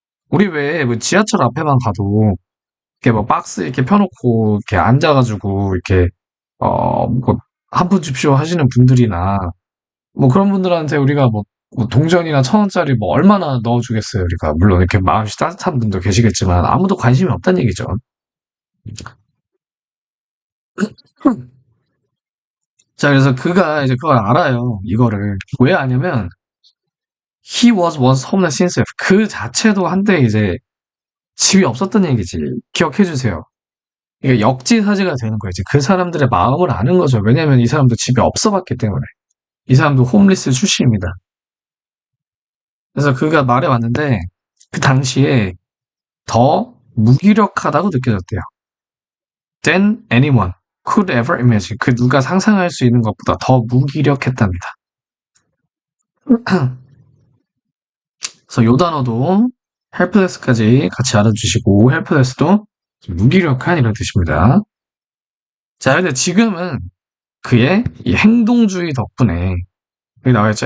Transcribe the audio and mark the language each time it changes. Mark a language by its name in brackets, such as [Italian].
[Korean] 우리 왜, 뭐 지하철 앞에만 가도, 이렇게 뭐 박스 이렇게 펴놓고, 이렇게 앉아가지고, 이렇게, 뭐, 한 푼 줍쇼 하시는 분들이나, 뭐 그런 분들한테 우리가 뭐 동전이나 1,000원짜리 뭐 얼마나 넣어주겠어요, 우리가. 물론 이렇게 마음이 따뜻한 분도 계시겠지만 아무도 관심이 없다는 얘기죠. 자, 그래서 그가 이제 그걸 알아요. 이거를. 왜 아냐면, [English] he was once homeless himself. [Korean] 그 자체도 한때 이제 집이 없었던 얘기지. 기억해 주세요. 이게 역지사지가 되는 거예요. 이제 그 사람들의 마음을 아는 거죠. 왜냐면 이 사람도 집이 없어 봤기 때문에. 이 사람도 홈리스 출신입니다. 그래서 그가 말해왔는데, 그 당시에 더 무기력하다고 느껴졌대요. [English] than anyone could ever imagine. [Korean] 그 누가 상상할 수 있는 것보다 더 무기력했답니다. 그래서 요 단어도 helpless까지 같이 알아주시고 helpless도 무기력한 이런 뜻입니다. 자, 근데 지금은 그의 이 행동주의 덕분에 여기 나와 있죠.